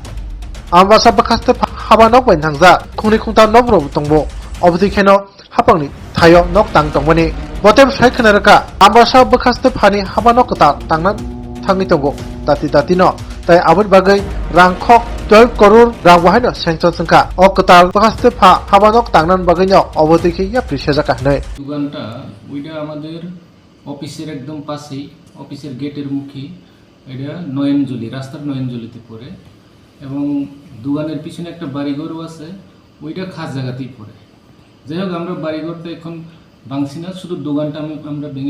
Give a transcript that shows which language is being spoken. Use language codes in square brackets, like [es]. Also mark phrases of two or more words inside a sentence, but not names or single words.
[trp] ambasa bekaste pha Habanok bai thangja khungni khungta nobro tongbo obdikheno Hapangni thayo nok tang tongmani botem saikhnarga ambasa bekaste phani Habanok ta tangnan thangi tongo dati no tai abot bagai rangkhok 12 crore rang wahino sanction sangka o katal bekaste pha Habanok tangnan bagainya obodikhe yapri sejaka nei [bn] দোকানটা ওইটা আমাদের অফিসের একদম পাশেই অফিসের গেটের মুখে এটা নয়নজলি রাস্তার নয়নজলিতে পড়ে এবং দোকানের পিছনে একটা বাড়িঘরও আছে ওইটা খাস জায়গাতেই পড়ে যাই হোক আমরা বাড়িঘরটা এখন ভাঙছি না শুধু দোকানটা আমরা ভেঙে